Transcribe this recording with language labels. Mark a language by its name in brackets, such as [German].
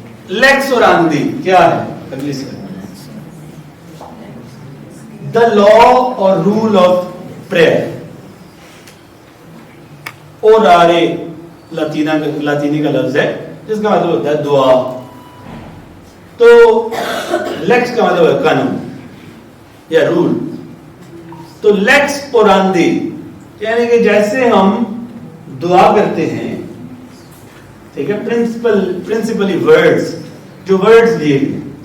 [Urdu] Leaks اوراندی کیا ہے؟ اگلی slide. [English] The law or rule of prayer. [Urdu] orare لاطینی کا لفظ ہے جس کا مطلب ہوتا ہے دعا. تو لیکس کا مطلب ہے قانون یا رول. تو لیکس اوراندی یعنی کہ جیسے ہم دعا کرتے ہیں, ٹھیک ہے, پرنسپلی ورڈز, جو ورڈز دیے گئے.